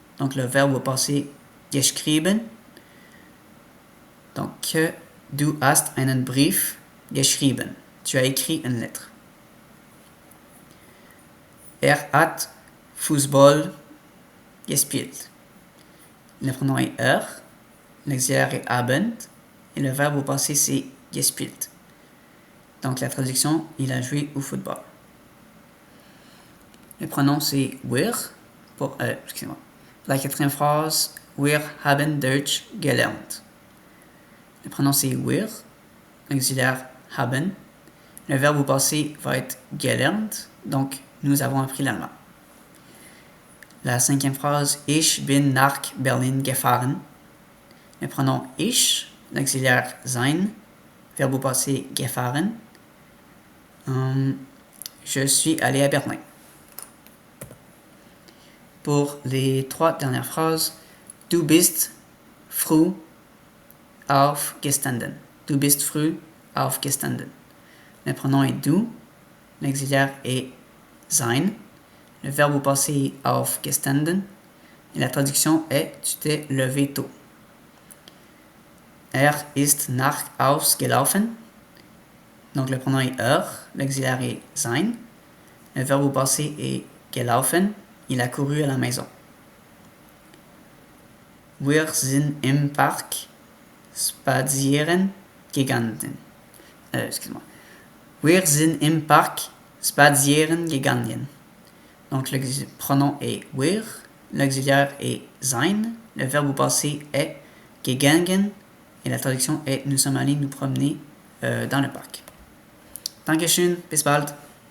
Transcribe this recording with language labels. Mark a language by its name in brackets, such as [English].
[French] Donc, le verbe au passé geschrieben. [German] Donc, du hast einen Brief geschrieben. [French] Tu as écrit une lettre. [German] Hat Fußball gespielt. [French] Le pronom est l'auxiliaire est haben, et le verbe au passé c'est gespielt. Donc la traduction, il a joué au football. Le pronom c'est wir, pour la quatrième phrase, [German] wir haben Deutsch gelernt. [French] Le pronom c'est wir, l'auxiliaire haben. Le verbe au passé va être gelernt, donc nous avons appris l'allemand. La cinquième phrase, [German] ich bin nach Berlin gefahren. [French] Le pronom ich, l'auxiliaire sein, verbe au passé gefahren. Je suis allé à Berlin. Pour les 3 dernières phrases, [German] du bist früh aufgestanden. Du bist früh aufgestanden. [French] Le pronom est du, l'auxiliaire est sein, le verbe au passé est aufgestanden, et la traduction est tu t'es levé tôt. [German] Ist nach ausgelaufen. [French] Donc le pronom est l'auxiliaire est sein. Le verbe au passé est gelaufen. Il a couru à la maison. [German] Wir sind im Park spazieren gegangen. Wir sind im Park spazieren gegangen. [French] Donc le pronom est wir. L'auxiliaire est sein. Le verbe au passé est gegangen. Et la traduction est nous sommes allés nous promener dans le parc. [German] Dankeschön, bis bald.